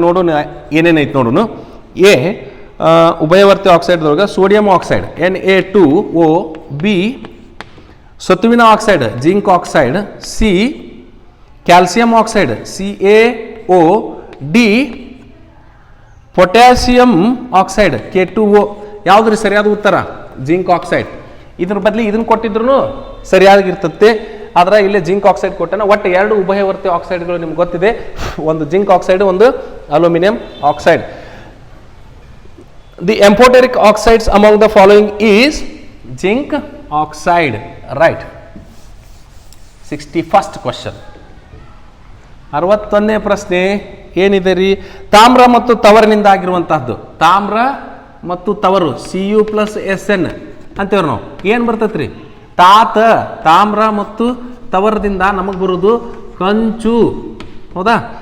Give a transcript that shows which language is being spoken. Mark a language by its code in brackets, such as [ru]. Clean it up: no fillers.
[kn] ನೋಡೋಣ ಏನೇನೈತೆ ನೋಡೋಣ. A ಉಭಯವರ್ತಿ ಆಕ್ಸೈಡ್ದೊಳಗೆ sodium oxide Na2O, B ಸತುವಿನ oxide zinc oxide, C calcium oxide CaO, D potassium oxide K2O. ಯಾವುದ್ರಿ ಸರಿಯಾದ ಉತ್ತರ? Zinc oxide. ಇದ್ರ ಬದಲಿ ಇದನ್ನು ಕೊಟ್ಟಿದ್ರು ಸರಿಯಾಗಿರ್ತತೆ, ಆದ್ರೆ ಇಲ್ಲೇ ಜಿಂಕ್ ಆಕ್ಸೈಡ್ ಕೊಟ್ಟನ. ಒಟ್ಟು 2 ಉಭಯವರ್ತಿ ಆಕ್ಸೈಡ್ಗಳು ನಿಮ್ಗೆ ಗೊತ್ತಿದೆ, ಒಂದು ಜಿಂಕ್ ಆಕ್ಸೈಡ್, ಒಂದು aluminium oxide. [en] The amphoteric oxides among the following is zinc oxide. Right. 61st question. [kn] 61ನೇ ಪ್ರಶ್ನೆ ಏನಿದೆ ರೀ, ತಾಮ್ರ ಮತ್ತು ತವರಿನಿಂದ ಆಗಿರುವಂತಹದ್ದು. ತಾಮ್ರ ಮತ್ತು ತವರು Cu+Sn ಅಂತೇವ್ರಿ ನಾವು. ಏನು ಬರ್ತೈತ್ರಿ, ತಾಮ್ರ ಮತ್ತು ತವರದಿಂದ ನಮಗೆ ಬರೋದು ಕಂಚು. ಹೌದಾ?